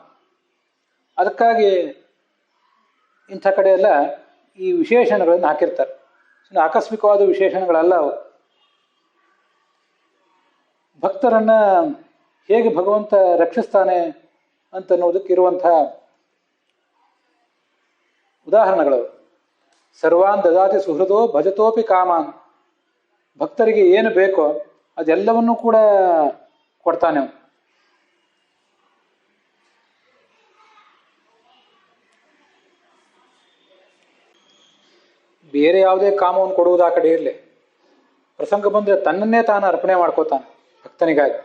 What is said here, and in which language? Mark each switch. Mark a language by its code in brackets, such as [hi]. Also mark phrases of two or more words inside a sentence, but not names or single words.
[kn] ಅದಕ್ಕಾಗಿ ಇಂಥ ಕಡೆ ಎಲ್ಲ ಈ ವಿಶೇಷಣಗಳನ್ನು ಹಾಕಿರ್ತಾರೆ. ಆಕಸ್ಮಿಕವಾದ ವಿಶೇಷಣಗಳಲ್ಲ ಅವು. ಭಕ್ತರನ್ನ ಹೇಗೆ ಭಗವಂತ ರಕ್ಷಿಸ್ತಾನೆ ಅಂತನ್ನುವುದಕ್ಕೆ ಇರುವಂಥ ಉದಾಹರಣೆಗಳು. [sa] ಸರ್ವಾನ್ ದದಾತಿ ಸುಹೃದೋ ಭಜತೋಪಿ ಕಾಮಾನ್. [kn] ಭಕ್ತರಿಗೆ ಏನು ಬೇಕೋ ಅದೆಲ್ಲವನ್ನೂ ಕೂಡ ಕೊಡ್ತಾನೆ. ಬೇರೆ ಯಾವುದೇ ಕಾಮವನ್ನು ಕೊಡುವುದು ಆ ಕಡೆ ಇರಲಿ, ಪ್ರಸಂಗ ಬಂದರೆ ತನ್ನನ್ನೇ ತಾನು ಅರ್ಪಣೆ ಮಾಡ್ಕೋತಾನೆ ಭಕ್ತನಿಗಾಗಿ.